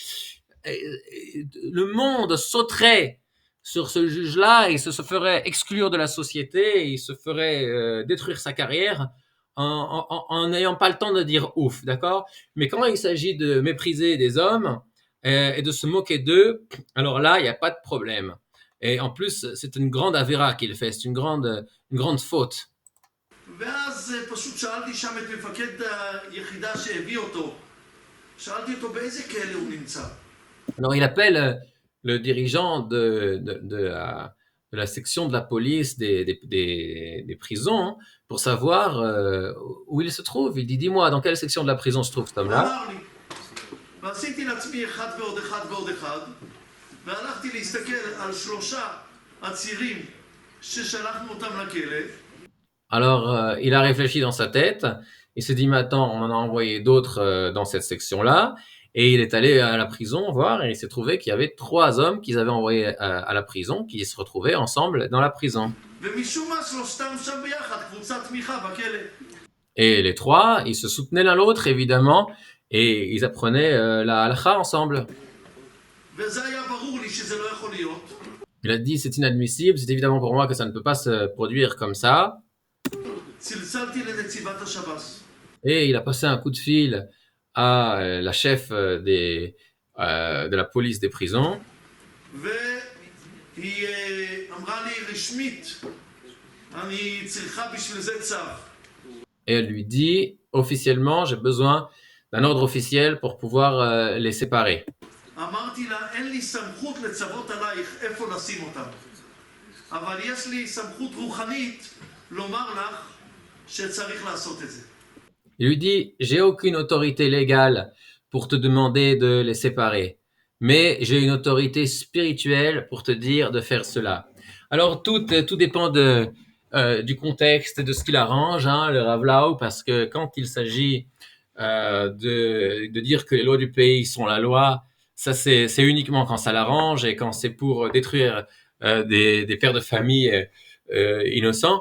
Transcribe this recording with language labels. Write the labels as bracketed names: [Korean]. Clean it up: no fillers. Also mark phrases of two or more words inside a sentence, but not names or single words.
[French] Le monde sauterait sur ce juge-là, il se ferait exclure de la société, il se ferait détruire sa carrière en n'ayant pas le temps de dire ouf, d'accord? Mais quand il s'agit de mépriser des hommes et de se moquer d'eux, alors là, il n'y a pas de problème. Et en plus, c'est une grande avéra qu'il fait, c'est une grande faute. [Hebrew] ואז פשוט שאלתי שם את מפקד היחידה שהביא אותו. שאלתי אותו באיזה כלא הוא נמצא. [French] Alors il appelle le dirigeant de la section de la police des prisons hein, pour savoir où il se trouve. Il dit, dis-moi, dans quelle section de la prison se trouve cet [Hebrew] הוא [French] homme-là? [Hebrew] אמר לי. ועשיתי לעצמי אחד ועוד אחד ועוד אחד, והלכתי להסתכל על 3 עצירים ששלחנו אותם לכלא. [French] Alors il a réfléchi dans sa tête, il s'est dit, mais attends, on en a envoyé d'autres dans cette section-là, et il est allé à la prison voir, et il s'est trouvé qu'il y avait 3 hommes qu'ils avaient envoyés à la prison, qui se retrouvaient ensemble dans la prison. [Hebrew] ומשום מה שלושתם שם ביחד, קבוצת תמיכה בכלא. [French] Et les 3, ils se soutenaient l'un l'autre, évidemment, et ils apprenaient la halakha ensemble. [Hebrew] וזה היה ברור לי שזה לא יכול להיות. [French] Il a dit, c'est inadmissible, c'est évidemment pour moi que ça ne peut pas se produire comme ça. [Hebrew] צלצלתי לנציבת השב"ס. [French] Et il a passé un coup de fil à la chef de la police des prisons. [Hebrew] והיא אמרה לי רשמית, אני צריכה בשביל זה צו. [French] Et elle lui dit, officiellement, j'ai besoin d'un ordre officiel pour pouvoir les séparer. [Hebrew] אמרתי לה, אין לי סמכות לצוות עלייך איפה לשים אותם. אבל יש לי סמכות רוחנית לומר לך שצריך לעשות את זה. [French] Il lui dit, j'ai aucune autorité légale pour te demander de les séparer, mais j'ai une autorité spirituelle pour te dire de faire cela. Alors tout dépend du contexte et de ce qu'il arrange, hein, le Rav Lau, parce que quand il s'agit de dire que les lois du pays sont la loi, ça c'est uniquement quand ça l'arrange et quand c'est pour détruire des pères de famille innocents.